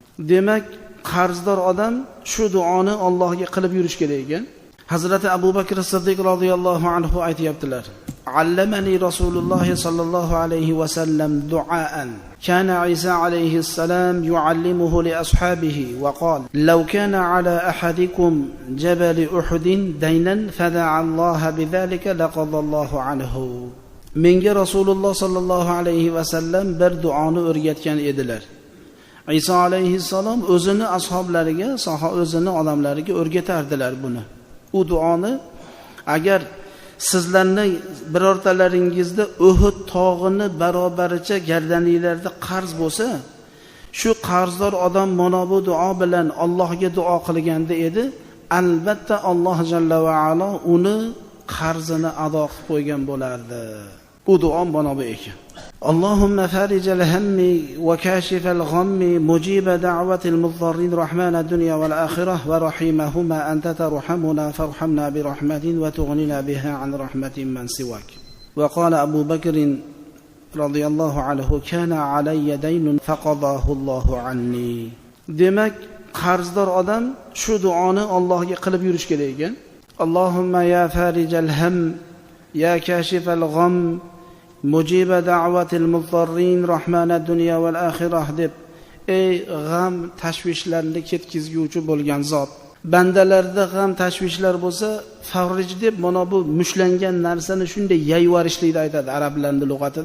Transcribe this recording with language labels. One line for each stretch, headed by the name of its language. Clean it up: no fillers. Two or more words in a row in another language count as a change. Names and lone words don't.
Uzbek: Demak, qarzdor odam shu duoni Allohga qilib yurish kerak ekan. Hazrati Abu Bakr Siddiq
Arabic: رضي الله عنه
Uzbek: aytibdilar:
Arabic: "علمني رسول الله صلى الله عليه وسلم دعاء. كان عيسى عليه السلام يعلمه لأصحابه وقال: "لو كان على أحدكم جبل أحد دينا فدعا الله بذلك لقضاه الله عنه."
Uzbek: Menga Rasululloh
Arabic: صلى الله عليه وسلم
Uzbek: bir duoni o'rgatgan edilar. Isa alayhissalom o'zini ashablariga, o'zini odamlariga o'rgatardilar buni. U duoni agar sizlarning birortalaringizda Uhud tog'ini barobaricha gardaninglarda qarz bo'lsa, shu qarzdor odam mana bu duo bilan Allohga duo qilganda edi, albatta Alloh
Arabic: جل وعلا
Uzbek: uni qarzini ado qilib qo'ygan bo'lardi. Bu duo mana bu ekan.
Arabic: اللهم فارج الهم وكاشف الغم مجيب دعوة المضطرين رحمن الدنيا والآخرة ورحيمهما أنت ترحمنا فارحمنا برحمة وتغننا بها عن رحمة من سواك. وقال أبو بكر رضي الله عنه كان علي دين فقضاه الله عني.
Uzbek: demak qarzdor odam shu duoni Allohga qilib yurish kerak ekan.
Arabic: اللهم يا فارج الهم يا كاشف الغم مجيب دعوة المضطرين رحمن الدنيا والآخرة
Uzbek: deb, ey g'am tashvishlarni ketkizguvchi bo'lgan zot, bandalarda g'am tashvishlar bo'lsa farij deb mana bu mushlangan narsani shunday yayvarishlikni aytadi arablarning lug'atida.